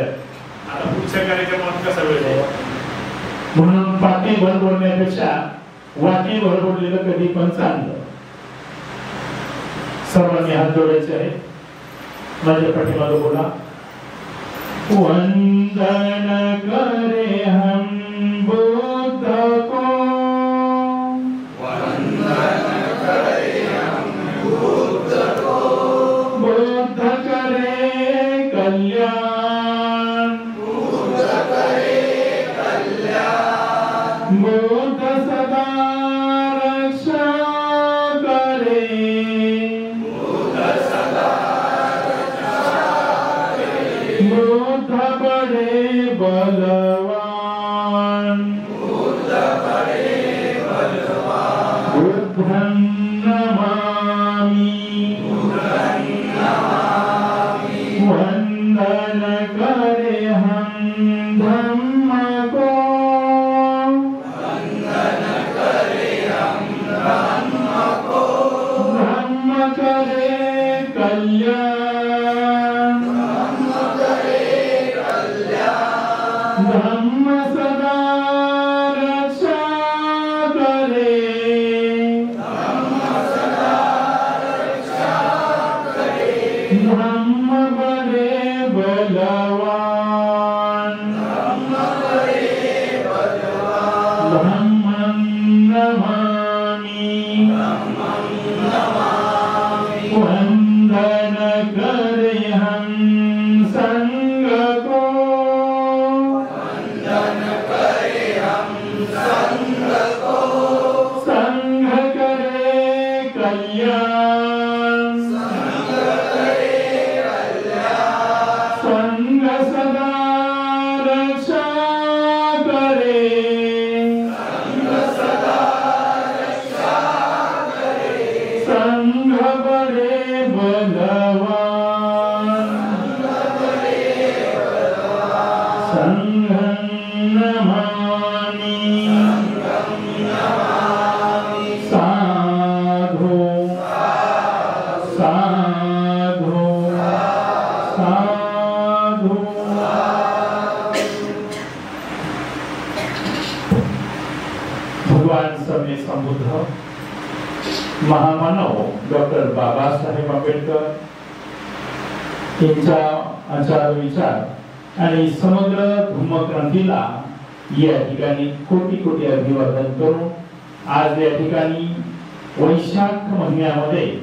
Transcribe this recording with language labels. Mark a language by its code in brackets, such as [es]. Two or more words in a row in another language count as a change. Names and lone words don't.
[mr] आता पुढच्या कार्यक्रमात कसा वेळ आहे म्हणून पाठी भर बोलण्यापेक्षा वाटी भर बोललेलं कधी पण चांगलं. सर्वांनी हात जोडायचे आहे. माझ्या पाठीमागे बोला. [hi] वंदन करे हम बुद्ध को, वंदन करे हम बुद्ध को, बुद्ध करे कल्याण, बुद्ध करे कल्याण, बुद्ध सदा रक्षा करे, बुद्ध सदा रक्षा करे, बुद्ध बड़े बलवान, बुद्ध बड़े बलवान, [pi] बुद्धं नमामि, बुद्धं नमामि, [hi] वंदन करे हम धम्म को, वंदन करे हम धम्म को, धम्म करे कल्याण, धम्म करे कल्याण, धम्म सदा रक्षा करे, धम्म सदा रक्षा करे, धम्म बड़े बलवान, धम्म बड़े बलवान, [pi] धम्मं नमामि, धम्मं नमामि, [hi] वंदन करे हम संग को, वंदन करे हम संग को, संग करे कल्याण, संग करे कल्याण, संग सदा रक्षा करे, संग सदा रक्षा करे, संग बड़े बलवान, संग बड़े बलवान, [pi] संघं नमामि, संघं नमामि, साधु साधु साधु. [mr] भगवान समय संबुद्ध महामानव डॉक्टर बाबासाहेब आंबेडकर यांच्या आचार विचार आणि समग्र धम्मक्रांतीला या ठिकाणी कोटी कोटी अभिवादन करून आज या ठिकाणी वैशाख महिन्यामध्ये